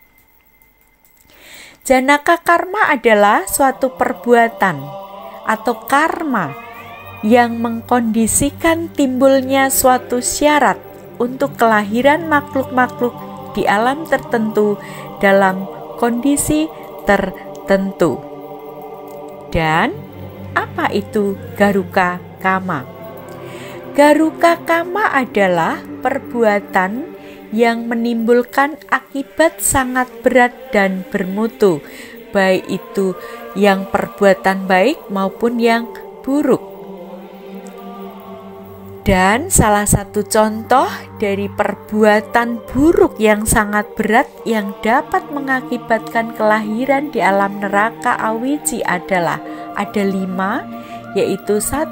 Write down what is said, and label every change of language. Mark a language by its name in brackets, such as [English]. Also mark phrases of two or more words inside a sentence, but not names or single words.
[Pali] Janaka karma [Indonesian] adalah suatu perbuatan atau karma yang mengkondisikan timbulnya suatu syarat untuk kelahiran makhluk-makhluk di alam tertentu dalam kondisi tertentu. Dan apa itu [Pali] garuka kama? Garuka kama [Indonesian] adalah perbuatan yang menimbulkan akibat sangat berat dan bermutu, baik itu yang perbuatan baik maupun yang buruk. Dan salah satu contoh dari perbuatan buruk yang sangat berat yang dapat mengakibatkan kelahiran di alam neraka awiji adalah ada 5, yaitu 1.